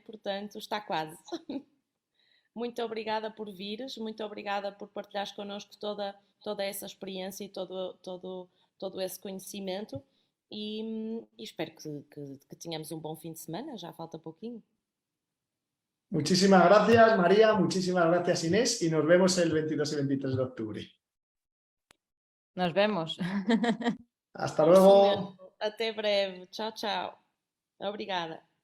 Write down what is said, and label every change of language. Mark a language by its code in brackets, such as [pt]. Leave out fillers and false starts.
[pt] Portanto, está quase. Muito obrigada por vires, muito obrigada por partilhares connosco toda essa experiência e todo esse conhecimento e espero que tenhamos um bom fim de semana, já falta pouquinho. [es] Muchísimas gracias, María, muchísimas gracias, Inés, y nos vemos el 22 y 23 de octubre. Nos vemos. Hasta luego. [pt] Até breve. Tchau, tchau. Obrigada.